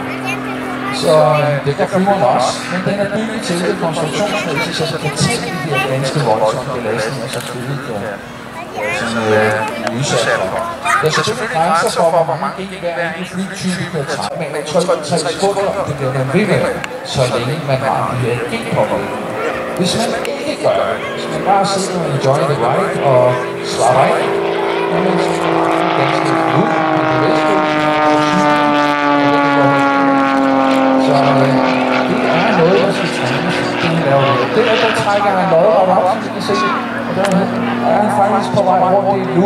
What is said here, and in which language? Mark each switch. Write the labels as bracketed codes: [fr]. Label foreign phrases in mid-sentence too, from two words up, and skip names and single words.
[da] Så det kan flyveren også, men den er bygget til det konstruktionsmæssigt, så det kan tælle de her ganske voldsomme belastninger, så flyet udsat for. Der er selvfølgelig grænser for, hvor mange gæld hver enkelt flytype kan trække, men jeg tror, at 3 sekunder, det bliver man ved med, så længe man har de her gældpåbud. Hvis man ikke gør det, hvis man bare sidder og [en] enjoy the ride [da] og slapper af, jamen så er det ganske ud på det bedste, så det er noget, der skal trænes. Der trækker han lodret op, som I kan se, og der er han faktisk på vej rundt i et loop.